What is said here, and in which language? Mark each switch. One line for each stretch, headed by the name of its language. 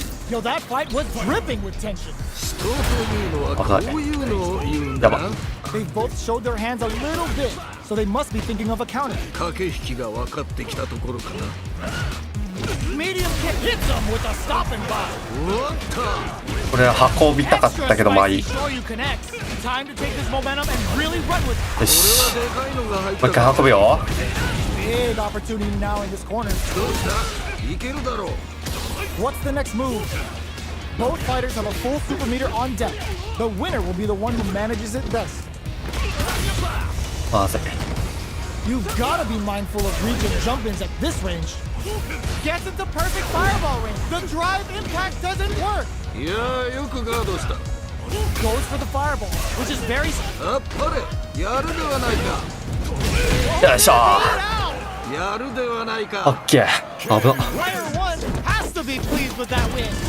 English: Yo, that fight was dripping with tension.
Japanese: 人というのはこういうのを言うんだな。やば
English: They both showed their hands a little bit, so they must be thinking of a counter.
Japanese: 駆け引きが分かってきたところかな。
English: Medium kick hits him with a stop and block.
Japanese: おっと。これは運びたかったけどまあいい。
English: Extra spicy show you connects. Time to take this momentum and really run with it.
Japanese: よし。これはでかいのが入っもう一た。回運ぶよ。
English: Big opportunity now in this corner.
Japanese: どうしたいけるだろう。
English: What's the next move? Both fighters have a full super meter on deck. The winner will be the one who manages it best.
Japanese: まずい。
English: You've got to be mindful of reach and jump-ins at this range. Gets into perfect fireball range. The drive impact doesn't work.
Japanese: いやーよくガードした。
English: Goes for the fireball, which is very...
Japanese: あっぱれやるではないか。よいしょ。
English: Out.
Japanese: やるではないオか。ッケー。危な。
English: Player 1 has to be pleased with that win.